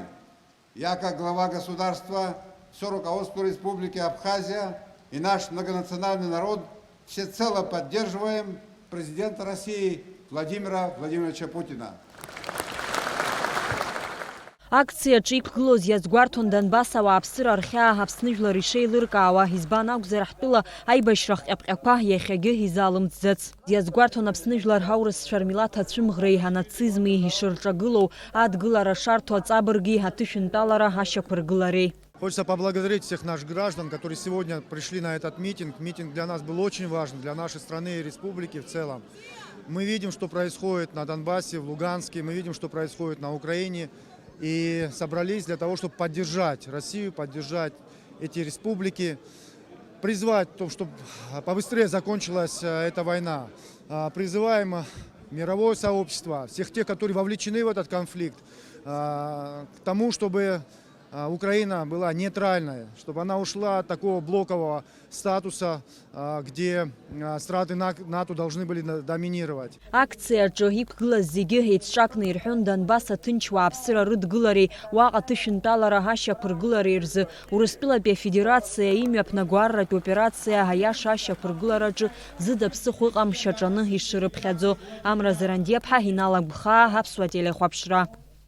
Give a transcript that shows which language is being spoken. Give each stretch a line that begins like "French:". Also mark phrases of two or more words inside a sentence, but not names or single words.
Russian: Я, как глава государства, все руководство Республики Абхазия и наш многонациональный народ всецело поддерживаем президента России Владимира Владимировича Путина.
Abkhazian: Акция ҿиқәгылоз иазгәарҭон Донбасс ауааԥсыра рхьаа Аԥсны жәлар ишеилыркаауа, избан акәзар ҳтәыла аибашьра хҟьаԥҟьақәа иахьагьы изаалымҵӡац. Иазгәарҭон Аԥсны жәлар ҳаурысцәа рмилаҭ ацәымӷреи анацизми ишырҿагылоу адгылара шарҭо аҵабырги аҭышәынтәалара ашьақәыргылареи.
Russian: Хочется поблагодарить всех наших граждан, которые сегодня пришли на этот митинг. Митинг для нас был очень важен, для нашей страны и республики в целом. Мы видим, что происходит на Донбассе, в Луганске, мы видим, что происходит на Украине. И собрались для того, чтобы поддержать Россию, поддержать эти республики, призвать, чтобы побыстрее закончилась эта война. Призываем мировое сообщество, всех тех, которые вовлечены в этот конфликт, к тому, чтобы Украина была нейтральной, чтобы она ушла от такого блокового статуса, где страны НАТО должны были доминировать.
Abkhazian: Акция иқәгылаз зегьы еицҿакны ирҳәон Донбасс аҭынч уааԥсыра рыдгылареи, уаҟа аҭышәынтәалара ҳашьақәыргылареи рзы Урыстәылатәи афедерациа имҩаԥнаго арратә операциа аиаша ашьақәыргылараҿы зыда ԥсыхәа ыҟам шьаҿаны ишырыԥхьаӡо. Амра Заранди-аԥҳа, Инал Агәхаа, Аԥсуа телехәаԥшра.